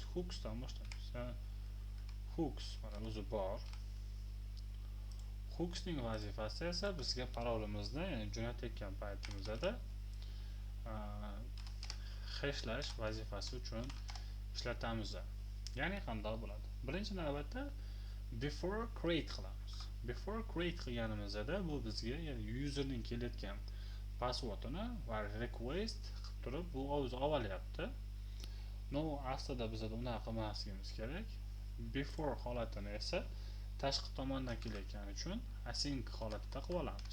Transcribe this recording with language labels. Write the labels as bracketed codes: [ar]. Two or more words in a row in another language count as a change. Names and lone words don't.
[uz] Hooksdan boshlaymiz. Hooks mana o'zi bor. Hooksning vazifasi esa bizga parolimizni, ya'ni jo'natayotgan paytimizda hashlash vazifasi uchun ishlatamiz. Ya'ni qanday bo'ladi? Birinchi navbatda [en] before create [uz] qilamiz. [en] Before create [uz] qilganimizda bu bizga, ya'ni userning kelayotgan passwordini va request qilib turib bu o'zi olyapti. Aslida biz unaqa qilmasligimiz kerak. Before holatini esa tashqi tomondan kelayotgani uchun async holatida qilib olamiz.